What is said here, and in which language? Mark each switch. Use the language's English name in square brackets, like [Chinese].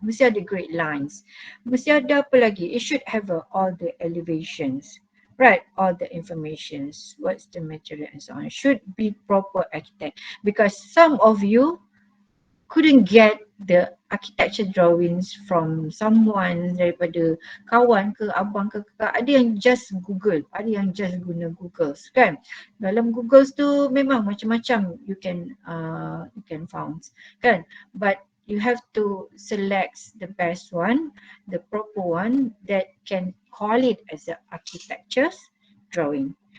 [Malay] Mesti ada grid lines. Mesti ada apa lagi? [English] It should have all the elevations, right? All the informations, what's the material and so on. Should be proper architect, because some of you couldn't get the architecture drawings from someone, [Malay] daripada kawan ke abang ke kakak. Ada yang [English] just Google, [Malay] ada yang just guna Google kan. Dalam Google tu memang macam-macam [English] you can found [Malay] kan, [English] but you have to select the best one, the proper one that can call it as an architecture drawing.